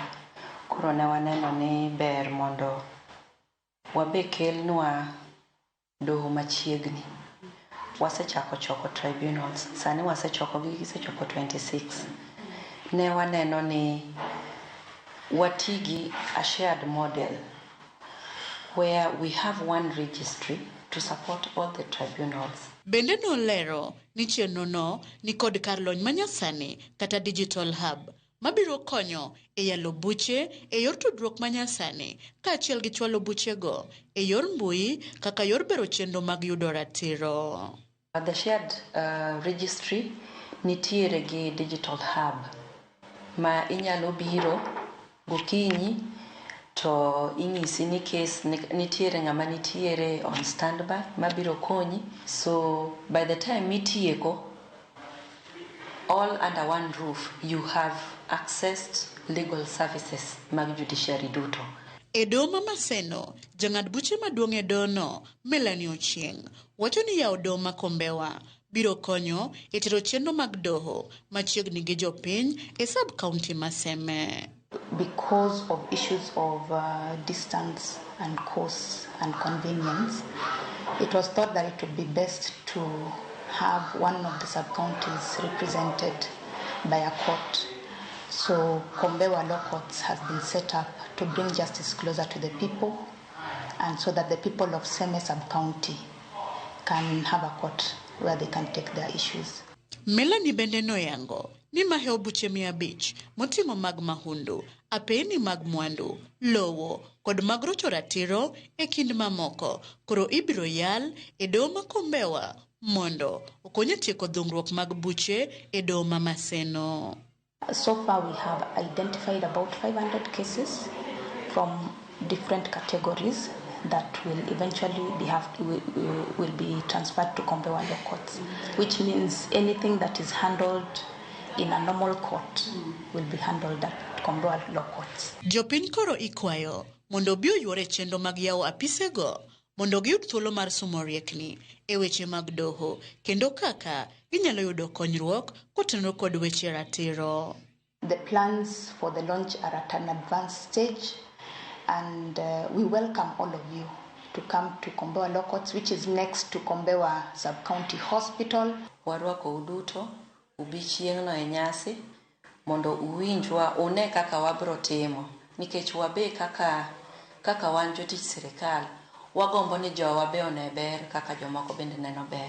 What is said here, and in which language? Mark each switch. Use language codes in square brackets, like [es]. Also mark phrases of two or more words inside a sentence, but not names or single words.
[luo] Koro ne waneno ni ber mondo wabe kelnwa doho machiegni. Wasechako choko tribunals, sani wasechoko gi gisechopo 26. Ne waneno ni watigi [en] a shared model where we have one registry to support all the tribunals. [luo] Bende nolero ni chenrono ni kod kar lony manyasani kata [en] digital hub [luo] mabiro konyo e yalo buche e yor tudruok manyasani kaachiel gi chwalo buchego e yor mbui kaka yor bero chenro mag yudo ratiro. [en] The shared registry [luo] nitiere gi [en] digital hub [luo] ma inyalo biro gokinyi to inyisi ni case nitiere ng'ama nitiere [en] on standby [luo] mabiro konyi. [en] So by the time mitieko all under one roof you have accessed legal services mag judiciary duto. [luo] E doho ma Maseno, jang'ad buche maduong' e dohono Melanie Ochieng wacho ni yawo doho ma Kombewa biro konyo e tero chenro mag doho machiegni gi jopiny e sub-county ma Seme. [en] Because of issues of distance and cost and convenience, it was thought that it would be best to have one of the sub-counties represented by a court. So Kombewa Law Courts has been set up to bring justice closer to the people and so that the people of Seme sub-county can have a court where they can take their issues. [luo] Melanie bende noyango ni maheo buche 500 moting'o mag mahundu, apeni mag mwandu, lowo kod mag rocho ratiro e kind mamoko koro ibiro yal e doho ma Kombewa mondo okonye tieko dhungruok mag buche e doho ma Maseno. [en] So far we have identified about 500 cases from different categories that will eventually will be transferred to Kombewa Law Courts, which means anything that is handled in a normal court will be handled at Kombewa Law Courts. [luo] Jopiny koro ikwayo mondo bi oyuore chenro mag yawo apisego mondo giyud thuolo mar somo riekni e weche mag doho kendo kaka ginyalo yudo konyruok kotenore kod weche ratiro. [en] The plans for the launch are at an advanced stage, and we welcome all of you to come to Kombewa Law Courts, which is next to Kombewa Sub-County Hospital. [luo] Warwako uduto ubi chieng'no e nyasi mondo uwinjwa une kaka wabro timo nikech wabe kaka wan jotich sirikal wagombo ni jowa be one ber kaka jomoko bende neno ber.